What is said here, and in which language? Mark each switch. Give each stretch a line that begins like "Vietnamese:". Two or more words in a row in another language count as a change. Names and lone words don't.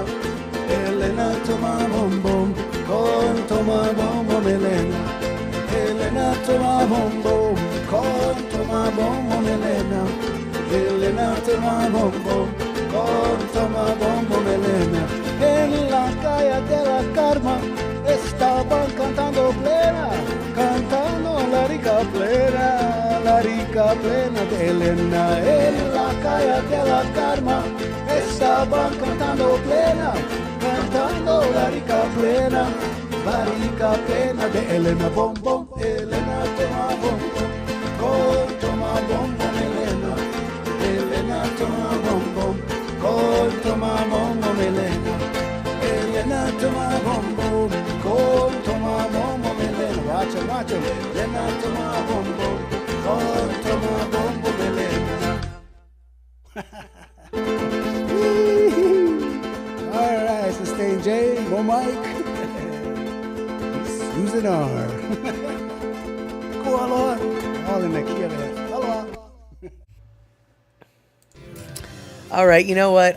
Spanish: Elena toma bom bom, con toma bom bom Elena. Elena toma bom bom, con toma bom bom Elena. Elena toma bom bom, con toma bom bom Elena. En la calle de la Karma estaban cantando plena, cantando la rica plena de Elena. En la calle de la Karma estaban cantando plena, cantando la rica plena de Elena. Bom bom, Elena toma bom bom, con toma bom bom Elena. Elena toma bom bom, con toma bom bom Elena. Elena toma bom bom, con toma bom bom Elena.
English: Watch it.
Spanish: Elena toma bom bom, con toma bom bom Elena.
English: All right, Sustain J, Mo Mike, Susan R. Cool, all in the key of it. Hello. All right, you know what?